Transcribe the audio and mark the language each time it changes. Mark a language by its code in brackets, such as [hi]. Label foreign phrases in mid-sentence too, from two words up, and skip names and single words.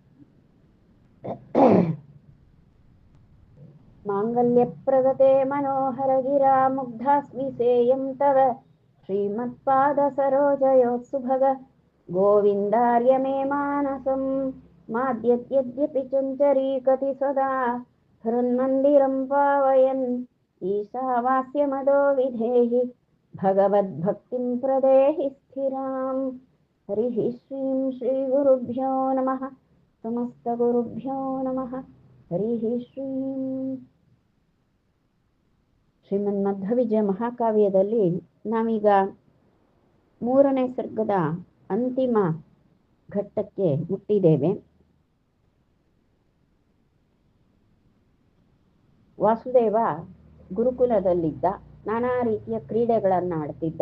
[sa] माङ्गल्यप्रदते मनोहरगिरा मुग्धास्मि सेयं तव श्रीमत्पादसरोजयोत्सुभग गोविन्दार्य मे मानसं माद्यद्यद्यपि चञ्चरीकति सदा हृन्मन्दिरं पावयन् ईशावास्यमदो विधेहि भगवद्भक्तिं प्रदेहि स्थिराम्। हरिः श्रीं श्रीगुरुभ्यो नमः। समस्तगुरुभ्यो नमः। हरिः श्रीं [kn] ಶ್ರೀಮನ್ಮಧ್ವವಿಜಯ ಮಹಾಕಾವ್ಯದಲ್ಲಿ ನಾವೀಗ 3ನೇ ಸರ್ಗದ ಅಂತಿಮ ಘಟ್ಟಕ್ಕೆ ಮುಟ್ಟಿದ್ದೇವೆ. ವಾಸುದೇವ ಗುರುಕುಲದಲ್ಲಿದ್ದ, ನಾನಾ ರೀತಿಯ ಕ್ರೀಡೆಗಳನ್ನು ಆಡ್ತಿದ್ದ.